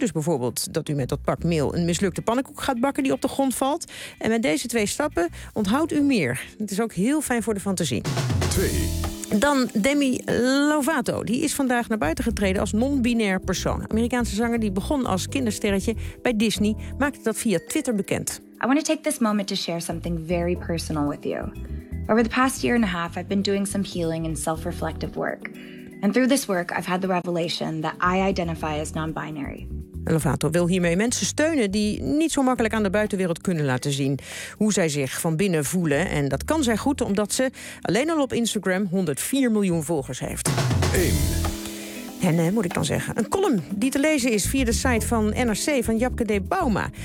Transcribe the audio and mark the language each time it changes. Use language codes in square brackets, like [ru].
[nl] Dus bijvoorbeeld dat u met dat pak mail een mislukte pannenkoek gaat bakken die op de grond valt. En met deze 2 stappen onthoudt u meer. Het is ook heel fijn voor de fantasie. 2. Dan Demi Lovato. Die is vandaag naar buiten getreden als non-binair persoon. Amerikaanse zanger die begon als kindersterretje bij Disney, maakte dat via Twitter bekend. [en] I want to take this moment to share something very personal with you. Over the past year and a half, I've been doing some healing and self-reflective work. And through this work, I've had the revelation that I identify as non-binary. [nl] Lovato wil hiermee mensen steunen die niet zo makkelijk aan de buitenwereld kunnen laten zien hoe zij zich van binnen voelen. En dat kan zij goed omdat ze alleen al op Instagram 104 miljoen volgers heeft. 1. En moet ik dan zeggen, een column die te lezen is via de site van NRC van Japke D. Bauma.